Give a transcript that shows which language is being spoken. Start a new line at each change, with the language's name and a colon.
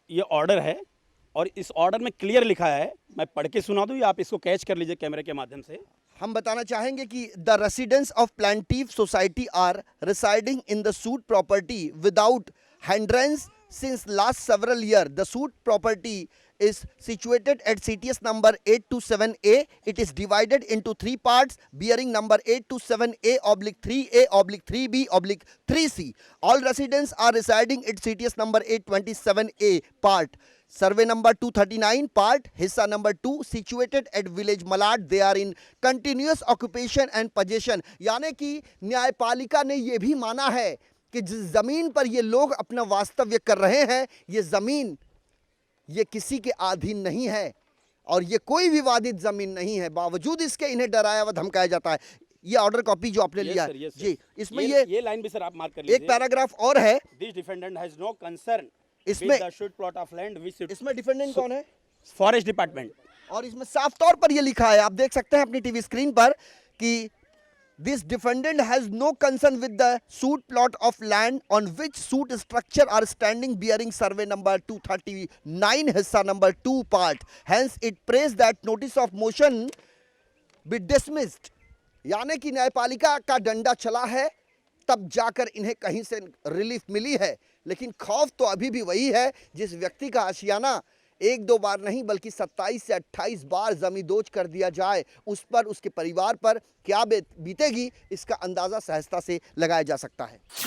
Hindi: ये ऑर्डर है और इस ऑर्डर में क्लियर लिखा है, मैं पढ़ के सुना दूं या आप इसको कैच कर लीजिए कैमरे के माध्यम से। हम बताना चाहेंगे कि
English: The residents of plaintiff society are residing in the suit property without hindrance since last several years. The suit property is situated at CTS number 827A. It is divided into 3 parts bearing number 827A/3A/3B/3C. All residents are residing at CTS number 827A part. Survey number 239 part, Hissa number 2, situated at village Malad. They are in continuous occupation and possession.
Hindi: यानी कि न्यायपालिका ने ये भी माना है कि जिस ज़मीन पर ये लोग अपना वास्तव्य कर रहे हैं, ये ज़मीन ये किसी के अधीन नहीं है और ये कोई विवादित ज़मीन नहीं है। बावजूद इसके इन्हें डराया व धमकाया जाता है। ये ऑर्डर कॉपी जो आपने लिया है जी, इसमें ये लाइन भी सर आप मार्क कर लीजिए। एक पैराग्राफ और है,
English: this defendant has no concern
Hindi: इसमें
English: the suit plot of land which
Hindi: इसमें डिफेंडेंट कौन है?
English: Forest department.
Hindi: और इसमें साफ तौर पर ये लिखा है, आप देख सकते हैं अपनी टीवी स्क्रीन पर कि
English: this defendant has no concern with the suit plot of land on which suit structure are standing bearing survey number 239 hissa number 2 part. Hence it prays that notice of motion be dismissed.
Hindi: यानी कि न्यायपालिका का डंडा चला है तब जाकर इन्हें कहीं से रिलीफ मिली है, लेकिन खौफ तो अभी भी वही है जिस व्यक्ति का आशियाना एक दो बार नहीं बल्कि 27 से 28 बार जमींदोज कर दिया जाए, उस पर उसके परिवार पर क्या बीतेगी इसका अंदाज़ा सहजता से लगाया जा सकता है।